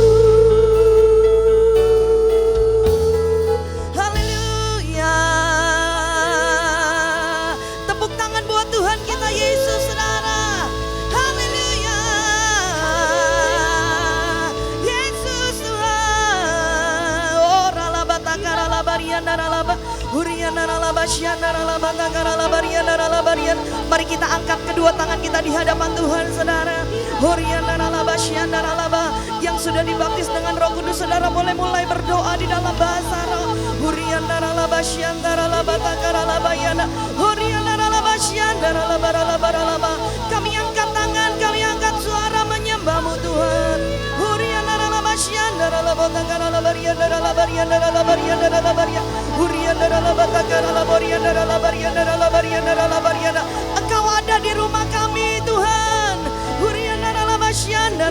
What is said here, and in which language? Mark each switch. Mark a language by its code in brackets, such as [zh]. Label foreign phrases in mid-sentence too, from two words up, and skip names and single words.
[id] Haleluya. Tepuk tangan buat Tuhan kita Yesus, saudara. Haleluya. Yesus Tuhan. Oh ralaba takara labarian daralaba hurian daralaba syian daralaba takara labarian daralabarian. Mari kita angkat kedua tangan kita di hadapan Tuhan, saudara. Hurian daralaba syian daralaba. Yang sudah dibaptis dengan Roh Kudus, saudara boleh mulai berdoa di dalam bahasa roh. Hurian daralaba syian daralaba takara labayana. Hurian daralaba syian daralaba ralaba. Kami angkat tangan, kami angkat suara menyembah-Mu Tuhan. Hurian daralaba syian daralaba takara labarian daralabarian daralabarian daralabarian. Hurian daralaba takara labarian daralabarian daralabarian daralabarian. Engkau ada di rumah kami Tuhan. Hurian daralaba syian daralaba.